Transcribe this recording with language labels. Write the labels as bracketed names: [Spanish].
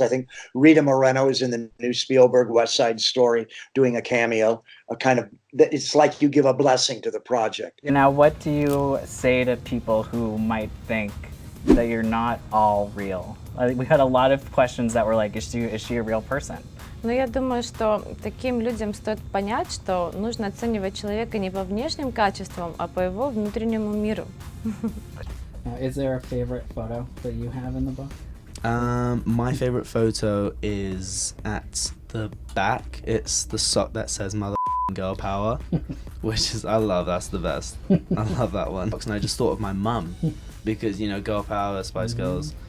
[English] I think Rita Moreno is in the new Spielberg West Side Story doing a cameo. It's like you give a blessing to the project. Now, what do you say to people who might think that you're not all real? We had a lot of questions that were like, is she a real person? [Russian] Но я думаю, что таким людям стоит понять, что нужно оценивать человека не по внешним качествам, а по его внутреннему миру. [English] Is there a favorite photo that you have in the book? My favorite photo is at the back. It's the sock that says "Mother Girl Power," which is, I love. That's the best. I love that one. And I just thought of my mum because, you know, Girl Power, Spice Girls.